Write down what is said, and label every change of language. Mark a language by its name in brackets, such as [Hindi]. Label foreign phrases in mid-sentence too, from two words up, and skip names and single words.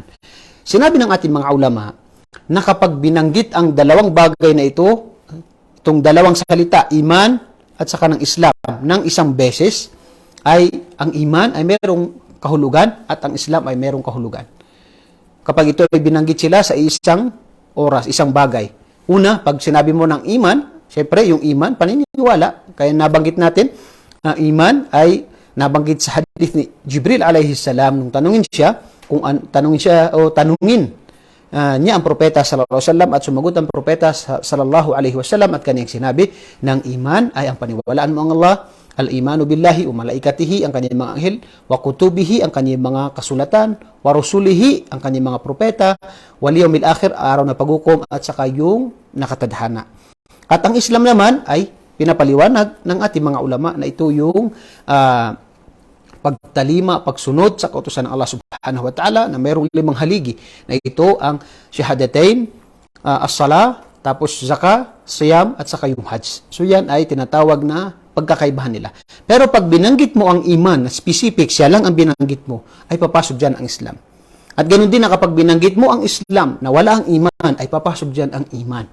[Filipino] Sinabi ng ating mga ulama na kapag binanggit ang dalawang bagay na ito, itong dalawang salita, iman at saka ng Islam, ng isang beses, ay ang iman ay merong kahulugan at ang Islam ay merong kahulugan. Kapag ito ay binanggit sila sa isang oras, isang bagay. Una, pag sinabi mo ng iman, siyempre, yung iman, paniniwala. Kaya nabanggit natin, ang iman ay nabanggit sa hadith ni Jibril [Arabic] عليه السلام [Filipino] nung tanungin niya ang propeta [Arabic] صلى الله عليه وسلم [Filipino] at sumagot ang propeta [Arabic] صلى الله عليه وسلم [Filipino] at kaniyang sinabi ng iman ay ang paniwalaan mo ang Allah, [Arabic] الإيمان بالله وملائكته [Filipino] ang kanyang mga anghel, [Arabic] وكتبه [Filipino] ang kanyang mga kasulatan, [Arabic] ورسله [Filipino] ang kanyang mga propeta, [Arabic] واليوم الآخر [Filipino] araw na paghukom at saka yung nakatadhana. At ang Islam naman ay pinapaliwanag ng ating mga ulama na ito yung pagtalima, pagsunod sa kautusan ng Allah [Arabic] سبحانه وتعالى [Filipino] na mayroong 5 haligi na ito ang shahadatain, as-salah, tapos zakah, siyam at saka yung hajj. So yan ay tinatawag na pagkakaibahan nila. Pero pag binanggit mo ang iman na specific, siya lang ang binanggit mo, ay papasok dyan ang Islam. At ganoon din na kapag binanggit mo ang Islam na wala ang iman, ay papasok dyan ang iman.